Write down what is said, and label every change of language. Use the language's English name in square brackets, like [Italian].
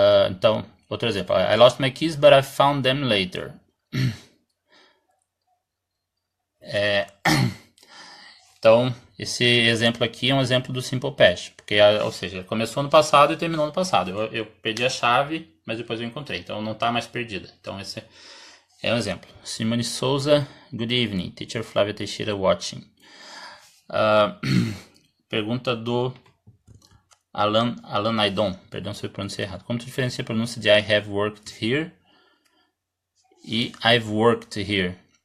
[Portuguese] Então, outro exemplo. [English] I lost my keys, but I found them later. [Portuguese] Então, esse exemplo aqui é um exemplo do simple past, porque, ou seja, começou no passado e terminou no passado. Eu perdi a chave, mas depois eu encontrei, então não está mais perdida. Então esse é um exemplo. [English] Simone Souza, good evening. Teacher Flávia Teixeira watching. [Portuguese] Pergunta do Alan Aidon, perdão se eu pronunciei errado. Como tu diferencia a pronúncia de [English] I have worked here [Portuguese] e [English] I've worked here?